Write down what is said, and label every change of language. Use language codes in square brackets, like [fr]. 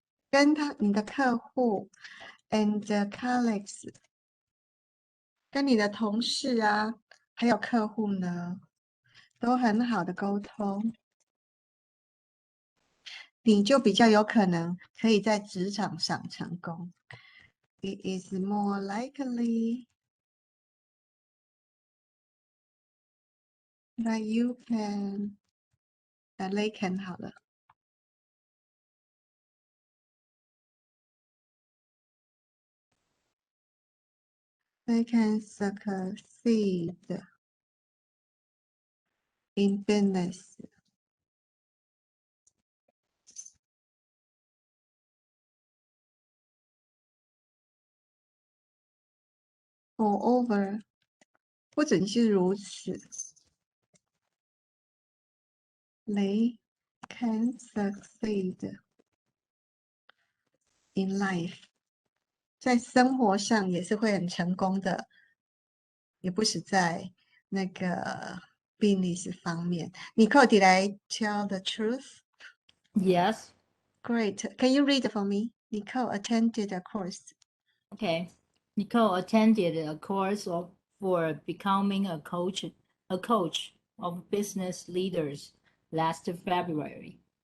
[zh] 跟你的客户 [en] and colleagues， [zh] 跟你的同事啊，还有客户呢，都很好的沟通，你就比较有可能可以在职场上成功。 [en] It is more likely that you can, they can [zh] 好了。 [en] They can succeed in business. [zh] Moreover， 不仅是如此 ， [en] they can succeed in life， [zh] 在生活上也是会很成功的，也不是在那个business方面。 [en] Nicole, did I tell the truth? Yes. Great. Can you read for me? Nicole attended a course. Okay. Nicole attended a course for becoming a coach of business leaders last February.